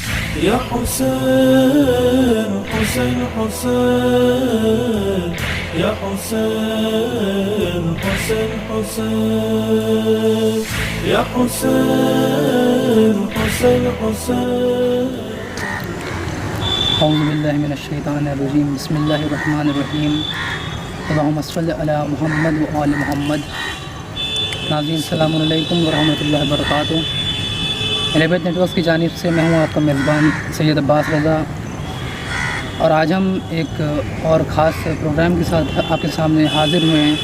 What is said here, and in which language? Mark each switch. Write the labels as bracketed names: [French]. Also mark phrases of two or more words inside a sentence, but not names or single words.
[Arabic] يا حسين حسين حسين يا حسين حسين حسين يا حسين حسين حسين. اعوذ باللہ من الشیطان الرجیم. بسم اللہ الرحمن الرحیم. اللہم صلی علی محمد و آل محمد. [Urdu] ناظرین السلام علیکم ورحمۃ اللہ وبرکاتہ. ریبت نیٹ ورک کی جانب سے میں ہوں آپ کا میزبان سید عباس رضا، اور آج ہم ایک اور خاص پروگرام کے ساتھ آپ کے سامنے حاضر ہوئے ہیں.